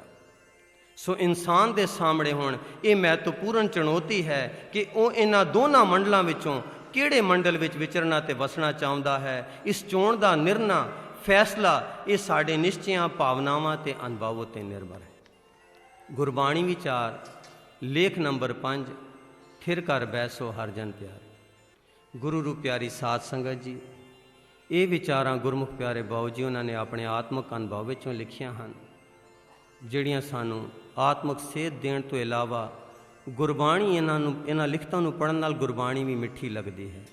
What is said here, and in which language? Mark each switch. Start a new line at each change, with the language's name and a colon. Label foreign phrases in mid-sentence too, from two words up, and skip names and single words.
Punjabi: ਸੋ ਇਨਸਾਨ ਦੇ ਸਾਹਮਣੇ ਹੁਣ ਯੇ ਮਹੱਤਵਪੂਰਨ ਚੁਨੌਤੀ ਹੈ ਕਿ ਵੋ ਇਨ੍ਹਾਂ ਦੋਨੋਂ ਮੰਡਲੋਂ ਵਿਚੋਂ ਕਿਹੜੇ ਮੰਡਲ ਵਿਚ ਵਿਚਰਨਾ ਤੇ ਵਸਣਾ ਚਾਹੁੰਦਾ ਹੈ। ਇਸ ਚੋਣ ਦਾ ਨਿਰਣਾ ਫ਼ੈਸਲਾ ਯੇ ਸਾਡੇ ਨਿਸ਼ਚਿਆਂ ਭਾਵਨਾਵਾਂ ਤੇ ਅਨੁਭਵ ਤੇ ਨਿਰਭਰ ਹੈ। ਗੁਰਬਾਣੀ ਵਿਚਾਰ ਲੇਖ ਨੰਬਰ 5, ਥਿਰ ਕਰ ਬੈਸੋ ਹਰ ਜਨ ਪਿਆਰ। ਗੁਰੂ ਰੂ ਪਿਆਰੀ ਸਾਧ ਸੰਗਤ ਜੀ, ਇਹ ਵਿਚਾਰਾਂ ਗੁਰਮੁਖ ਪਿਆਰੇ ਬਾਊ ਜੀ ਉਹਨਾਂ ਨੇ ਆਪਣੇ ਆਤਮਿਕ ਅਨੁਭਵ ਵਿੱਚੋਂ ਲਿਖੀਆਂ ਹਨ, ਜਿਹੜੀਆਂ ਸਾਨੂੰ ਆਤਮਿਕ ਸੇਧ ਦੇਣ ਤੋਂ ਇਲਾਵਾ ਗੁਰਬਾਣੀ ਇਹਨਾਂ ਲਿਖਤਾਂ ਨੂੰ ਪੜ੍ਹਨ ਨਾਲ ਗੁਰਬਾਣੀ ਵੀ ਮਿੱਠੀ ਲੱਗਦੀ ਹੈ।